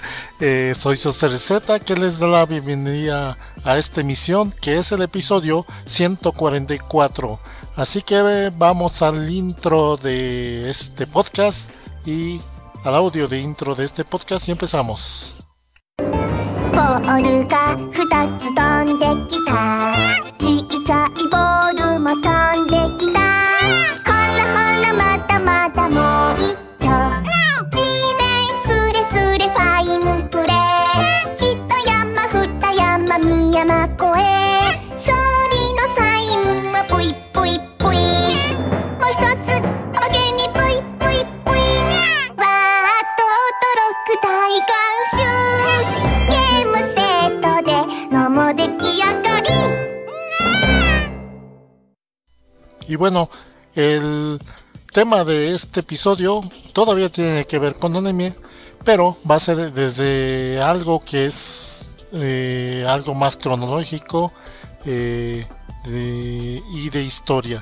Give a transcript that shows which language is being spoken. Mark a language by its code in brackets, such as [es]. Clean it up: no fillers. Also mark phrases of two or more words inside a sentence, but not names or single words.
[es] Soy Soster Z que les da la bienvenida a esta emisión que es el episodio 144. Así que vamos al intro de este podcast y al audio de intro de este podcast y empezamos. [ja] ボールが2つ飛んできたちっちゃいボールも飛んできたほらほらまだまだもう一丁地面スレスレファインプレー一山二山三山越え勝利のサインはぷいぷいぷいもう一つおまけにぷいぷいぷいわーっと驚く大観衆 [es] Y bueno, el tema de este episodio todavía tiene que ver con anime, pero va a ser desde algo que es algo más cronológico y de historia.